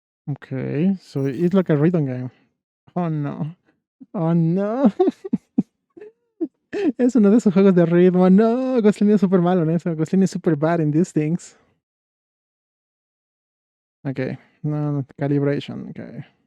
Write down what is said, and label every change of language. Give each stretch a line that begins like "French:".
English: Okay, so it's like a rhythm game. Oh no. Oh no.
Spanish: Es uno de esos juegos de ritmo. No, Glostlyn es súper malo en eso.
English: Glostlyn is super bad in these things. Okay, no, calibration. Okay.